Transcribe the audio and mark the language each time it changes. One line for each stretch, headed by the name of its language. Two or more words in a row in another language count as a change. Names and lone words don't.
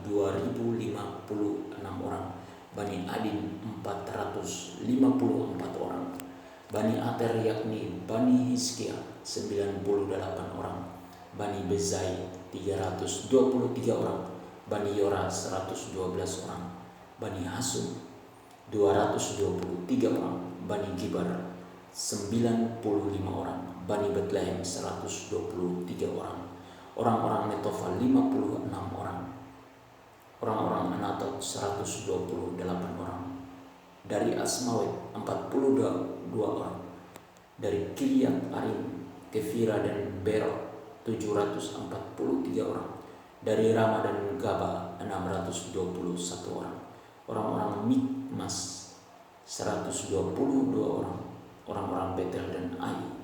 Indonesian: 2056 orang, Bani Adin 454 orang, Bani Ater yakni Bani Hizkia 98 orang, Bani Bezai 323 orang, Bani Yora 112 orang, Bani Hasum 223 orang, Bani Gibar 95 orang, Bani Betlehem 123 orang, orang-orang Netofa 56 orang, orang-orang Anatot 128 orang, dari Asmawet 42 orang, dari Kiryat Arim, Kefira dan Berot 743 orang, dari Rama dan Gaba 621 orang, orang-orang Mikmas 122 orang, orang-orang Betel dan Ai